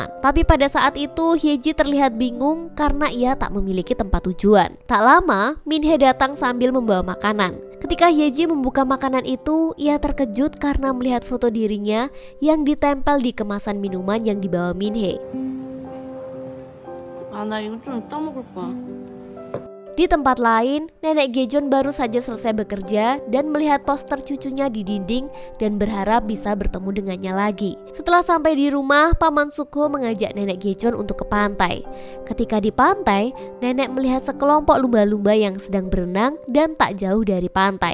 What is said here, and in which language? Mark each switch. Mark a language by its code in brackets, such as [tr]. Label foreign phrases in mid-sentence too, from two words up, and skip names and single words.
[id] Tapi pada saat itu Hyeji terlihat bingung karena ia tak memiliki tempat tujuan. Tak lama, Minhee datang sambil membawa makanan. Ketika Hyeji membuka makanan itu, ia terkejut karena melihat foto dirinya yang ditempel di kemasan minuman yang dibawa Minhee. [ko] 나 이거 좀 이따 먹을 거야. [id] Di tempat lain, nenek Gyecheon baru saja selesai bekerja dan melihat poster cucunya di dinding dan berharap bisa bertemu dengannya lagi. Setelah sampai di rumah, Paman Sukho mengajak nenek Gyecheon untuk ke pantai. Ketika di pantai, nenek melihat sekelompok lumba-lumba yang sedang berenang dan tak jauh dari pantai.